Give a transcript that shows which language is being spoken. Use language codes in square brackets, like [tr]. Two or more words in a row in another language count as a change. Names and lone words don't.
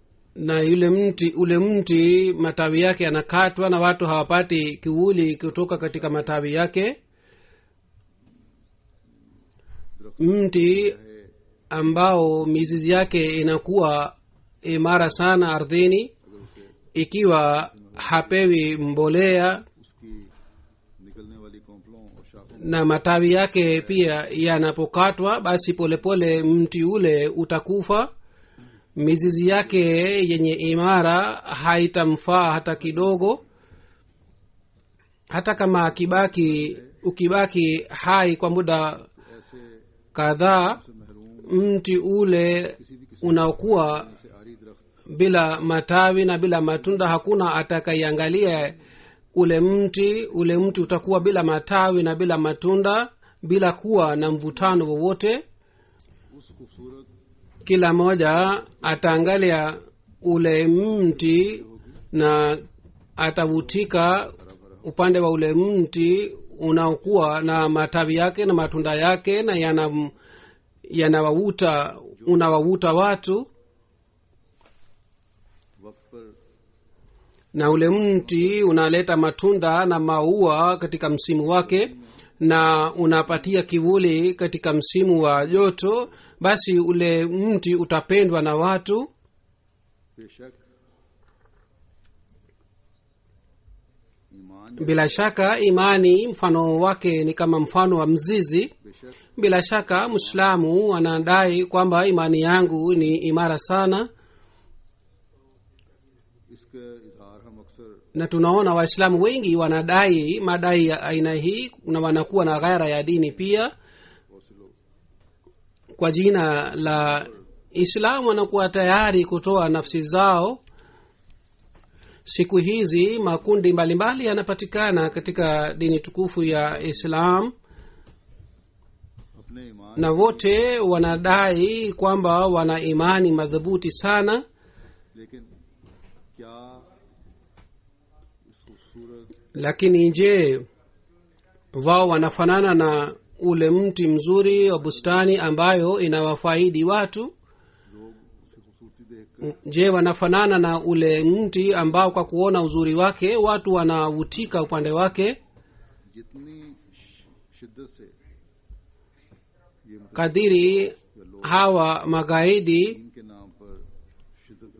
[sw] na ule mti matawi yake yanakatwa na watu hawapati kivuli kutoka katika matawi yake. Mti ambao mizizi yake inakuwa imara sana ardhini, ikiwa hapewi mbolea [ur] اس کی نکلنے والی کونپلوں اور شاخوں [sw] na matawi yake pia yanapokatwa, basi polepole mti ule utakufa. Mizizi yake yenye imara haitamfaa hata kidogo. Hata kama ukibaki hai kwa muda [ur] ऐसे [sw] kadhaa, [ur] سے محروم [sw] mti ule unaokuwa [ur] سے عاری درخت [sw] bila matawi na bila matunda, hakuna atakaiangalia ule mti utakuwa bila matawi na bila matunda, bila kuwa na mvutano wowote. [ur] اس خوبصورت [sw] Kila moja ataangalia ule mti na atavutika upande wa ule mti unaokuwa na matawi yake na matunda yake, na unawavuta watu. [ur] وقت پر [sw] Na ule mti unaleta matunda na maua katika msimu wake, na unapatia kivuli katika msimu wa joto, basi ule mti utapendwa na watu. [ur] بیشک ایمان [sw] Bila shaka imani mfano wake ni kama mfano wa mzizi. [ur] बेशक [sw] Bila shaka Muislamu anadai kwamba imani yangu ni imara sana, [ur] اس کا اظہار ہم اکثر [sw] na tunaona Waislamu wengi wanadai madai ya aina hii, na wanakuwa na ghaira ya dini pia. [ur] بہت سے لوگ [sw] Kwa jina la Islamu wanakuwa tayari kutoa nafsi zao. Siku hizi makundi mbalimbali yanapatikana katika dini tukufu ya Islam, [ur] اپنے ایمان [sw] na wote wanadai kwamba wana imani madhubuti sana. [ur] لیکن کیا اس خوبصورت [sw] Lakini je, wao wanafanana na ule mti mzuri wa bustani ambayo inawafaidi watu? [ur] لوگ اس کی خوبصورتی دیکھ کر [sw] Je, wanafanana na ule mti ambao kwa kuona uzuri wake watu wanavutika upande wake? [ur] جتنی شدت سے یہ مطلب [sw] Kadiri hawa magaidi [ur] دین کے نام پر شدت پسند